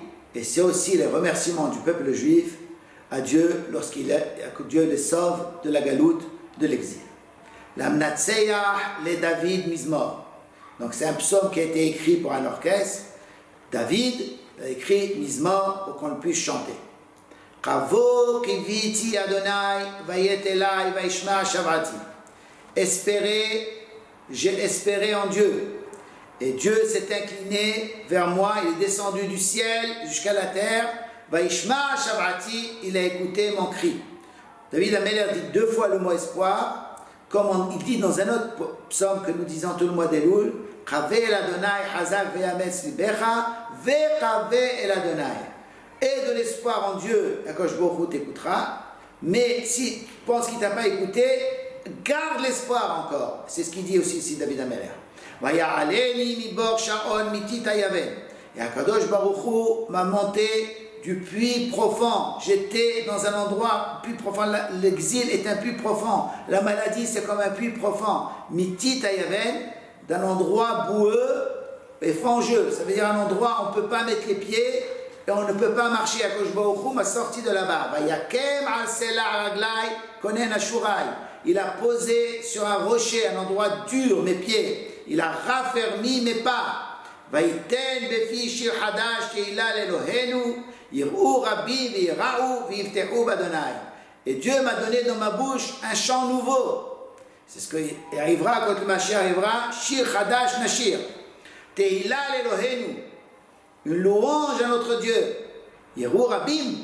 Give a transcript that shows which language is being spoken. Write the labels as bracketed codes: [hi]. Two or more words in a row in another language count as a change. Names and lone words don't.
[fr] Et c'est aussi les remerciements du peuple juif à Dieu que Dieu les sauve de la galoute, de l'exil. [he] למנצח לדוד מזמור. [fr] Donc c'est un psaume qui a été écrit pour un orchestre. David a écrit Mizmor pour qu'on puisse chanter. [he] קוה קויתי אדוני ויט אלי וישמע שועתי. [fr] Espérez, j'ai espéré en Dieu. Et Dieu s'est incliné vers moi, il est descendu du ciel jusqu'à la terre. [he] וישמע שועתי, [fr] il a écouté mon cri. David HaMelech dit deux fois le mot espoir. Comme il dit dans un autre psaume que nous disons tout le mois d'Elul, [he] קוה אל אדוני חזק ויאמץ לבך וקוה אל אדוני. [fr] Et de l'espoir en Dieu, Akadosh Baruch Hu t'écoutera, mais si tu penses qu'il ne t'a pas écouté, garde l'espoir encore. C'est ce qu'il dit aussi ici David HaMelech. [he] ויעלני מבור שאון מטיט היון. [fr] Et Akadosh Baruch Hu m'a monté du puits profond. J'étais dans un endroit puits profond. L'exil est un puits profond. La maladie, c'est comme un puits profond. [he] מטיט היון, [fr] d'un endroit boueux et fangeux. Ça veut dire un endroit où on ne peut pas mettre les pieds et on ne peut pas marcher. Akadosh Baruch Hu m'a sorti de là-bas. [he] ויקם על סלע רגלי כונן אשורי. [fr] Il a posé sur un rocher, un endroit dur, mes pieds. Il a raffermi mes pas. [he] ויתן בפי שיר חדש תהלה לאלהינו. [fr] Et Dieu m'a donné dans ma bouche un chant nouveau. C'est ce qui arrivera quand le Mashiach arrivera. [he] שיר חדש נשיר. תהלה אלהינו. [fr] Une louange à notre Dieu. [he] יראו רבים.